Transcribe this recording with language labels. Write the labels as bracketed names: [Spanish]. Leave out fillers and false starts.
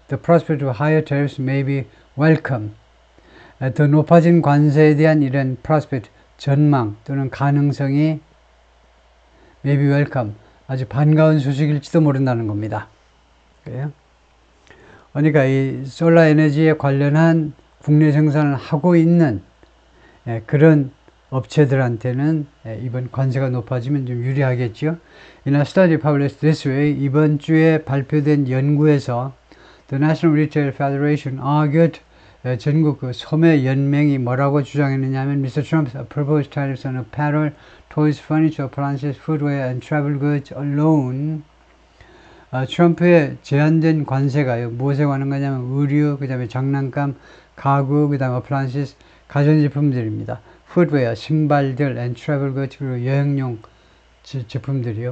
[English] The prospect of higher tariffs may be welcome. [Korean] 더 높아진 관세에 대한 이런 prospect 전망 또는 가능성이 [English] may be welcome. [Korean] 아주 반가운 소식일지도 모른다는 겁니다. 그래요? 그러니까 이 솔라 에너지에 관련한 국내 생산을 하고 있는 그런 업체들한테는 이번 관세가 높아지면 좀 유리하겠죠. [English] In a study published this way, [Korean] 이번 주에 발표된 연구에서 [English] The National Retail Federation argued [Korean] 전국 그 소매 연맹이 뭐라고 주장했느냐면 [English] Mr. Trump's proposed tariffs on apparel, toys, furniture, appliances, footwear, and travel goods alone. [Korean] 트럼프의 제한된 관세가요. 무엇에 관한 거냐면 의류, 그 다음에 장난감, 가구, 그 다음에 appliances, 가전제품들입니다. footwear, 신발들, [English] and travel goods, [Korean] 그리고 여행용 제품들이요.